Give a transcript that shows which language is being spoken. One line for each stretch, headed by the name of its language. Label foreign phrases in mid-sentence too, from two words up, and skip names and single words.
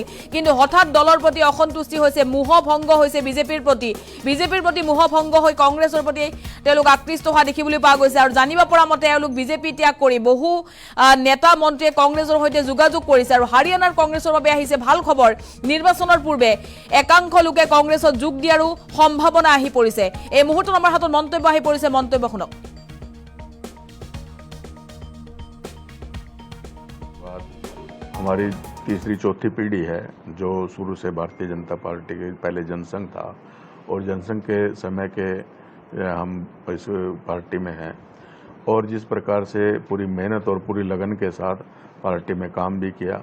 Assamese: কিন্তু হঠাৎ দলৰ প্ৰতি অসন্তুষ্টি হৈছে, মোহভংগ হৈছে বিজেপিৰ প্ৰতি মোহভংগ হৈ কংগ্ৰেছৰ প্ৰতি তেওঁলোক আকৃষ্ট হোৱা দেখিবলৈ পোৱা গৈছে। আৰু জানিব পৰা মতে এওঁলোক বিজেপি ত্যাগ কৰি বহু নেতা মন্ত্ৰীয়ে কংগ্ৰেছৰ সৈতে যোগাযোগ কৰিছে আৰু হাৰিয়ানাৰ কংগ্ৰেছৰ বাবে আহিছে ভাল খবৰ। নিৰ্বাচনৰ পূৰ্বে একাংশ লোকে কংগ্ৰেছত যোগ দিয়াৰো সম্ভাৱনা আহি পৰিছে। এই মুহূৰ্তত আমাৰ হাতত মন্তব্য আহি পৰিছে, মন্তব্য শুনক।
Hindi: हमारी तीसरी चौथी पीढ़ी है जो शुरू से भारतीय जनता पार्टी के पहले जनसंघ था और जनसंघ के समय के हम इस पार्टी में हैं और जिस प्रकार से पूरी मेहनत और पूरी लगन के साथ पार्टी में काम भी किया।